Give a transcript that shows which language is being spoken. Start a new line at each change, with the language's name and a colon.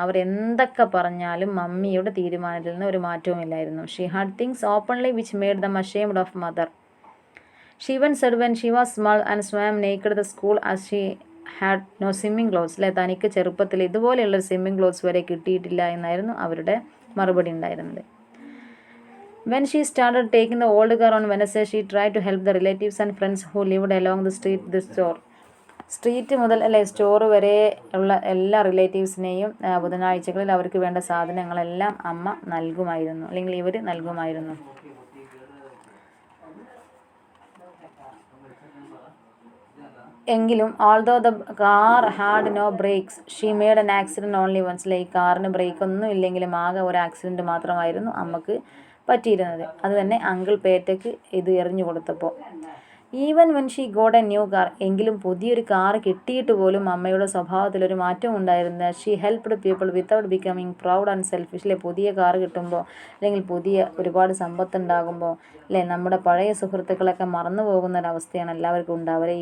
Malayalam: അവരെന്തൊക്കെ പറഞ്ഞാലും മമ്മിയുടെ തീരുമാനത്തിൽ നിന്ന് ഒരു മാറ്റവും ഇല്ലായിരുന്നു.
English: She had things openly which made them ashamed of mother. She even said when she was small and swam naked the school as she had no swimming clothes.
Malayalam: അല്ലേ, തനിക്ക് ചെറുപ്പത്തിൽ ഇതുപോലെയുള്ള സ്വിമ്മിങ് ക്ലോത്ത്സ് വരെ കിട്ടിയിട്ടില്ല എന്നായിരുന്നു അവരുടെ മറുപടി ഉണ്ടായിരുന്നത്.
English: When she started taking the old car on Wednesday, she tried to help the relatives and friends who lived along the street, the store.
Malayalam: Street മുതൽ അല്ലെ സ്റ്റോർ വരെ ഉള്ള എല്ലാ റിലേറ്റീവ്സിനെയും ബുധനാഴ്ചകളിൽ അവർക്ക് വേണ്ട സാധനങ്ങളെല്ലാം അമ്മ നൽകുമായിരുന്നു, അല്ലെങ്കിൽ ഇവർ നൽകുമായിരുന്നു. എങ്കിലും
English: although the car had no brakes, she made an accident only once.
Malayalam: ഈ കാറിന് ബ്രേക്ക് ഒന്നും ഇല്ലെങ്കിലും ആകെ ഒരു ആക്സിഡൻറ്റ് മാത്രമായിരുന്നു അമ്മക്ക് പറ്റിയിരുന്നത്. അത് തന്നെ അങ്കിൾ പേറ്റയ്ക്ക് ഇത് എറിഞ്ഞു കൊടുത്തപ്പോൾ.
English: even when she got a new car,
Malayalam: എങ്കിലും പുതിയൊരു കാർ കിട്ടിയിട്ട് പോലും അമ്മയുടെ സ്വഭാവത്തിലൊരു മാറ്റം ഉണ്ടായിരുന്നത്.
English: She helped people without becoming proud and selfish.
Malayalam: അല്ലെ, പുതിയ കാർ കിട്ടുമ്പോൾ അല്ലെങ്കിൽ പുതിയ ഒരുപാട് സമ്പത്തുണ്ടാകുമ്പോൾ അല്ലേ, നമ്മുടെ പഴയ സുഹൃത്തുക്കളൊക്കെ മറന്നു പോകുന്നൊരവസ്ഥയാണ് എല്ലാവർക്കും ഉണ്ടാവുക.